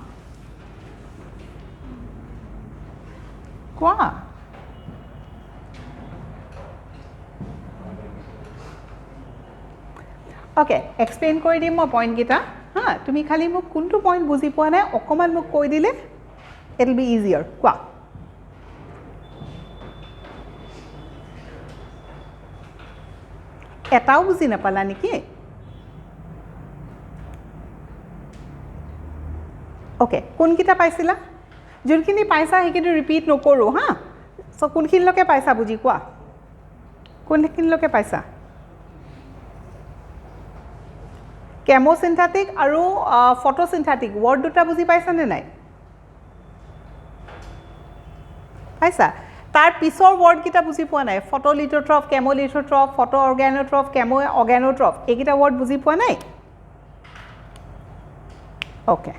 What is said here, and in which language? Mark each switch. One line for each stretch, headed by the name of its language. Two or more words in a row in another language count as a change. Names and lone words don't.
Assamese: ওকে, এক্সপ্লেইন কৈ দিম মো পইণ্ট কিটা. হয়, তুমি খালি মোক কোনটো পইণ্ট বুজি পোৱা নাই একমান মোক কৈ দিলে,
English: it will be easier. Kwa.
Assamese: এতিয়াও বুজি নাপালা নেকি? ওকে কোনকিটা পাইছিলা যোনখিনি পাইছা সেইখিনি ৰিপিট নকৰো হা সো কোনখিনিলৈকে পাইছা বুজি কোৱা কোনখিনিলৈকে পাইছা কেমোসিন্থেটিক আৰু
English: photosynthetic word
Assamese: দুটা বুজি পাইছা নে নাই পাইছা তাৰ পিছৰ ওয়ার্ড কিটা বুজি পোৱা নাই
English: photolithotroph chemolithotroph photo organotroph chemo organotroph
Assamese: এইকিটা ওয়ার্ড বুজি পোৱা নাই ওকে